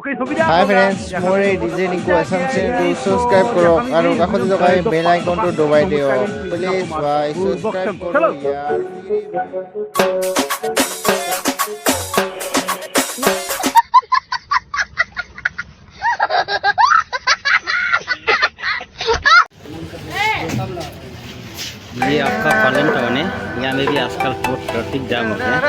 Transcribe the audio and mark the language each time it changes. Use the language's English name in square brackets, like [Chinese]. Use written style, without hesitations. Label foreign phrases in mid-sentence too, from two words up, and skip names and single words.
[English] hi friends, [Assamese] মোৰ এই ডিজে নিকু আছাম চেনেলটো ছাবস্ক্ৰাইব কৰক আৰু কাষতে থকা [English] bell iconটো [Assamese] দবাই দিয়ক। প্লিজ ভাই ছাবস্ক্ৰাইব কৰক ইয়াৰ। [Hindi] ये आपका पालन टाउन है, यहाँ में भी आजकल बहुत [English] traffic jam [Hindi] हो गया।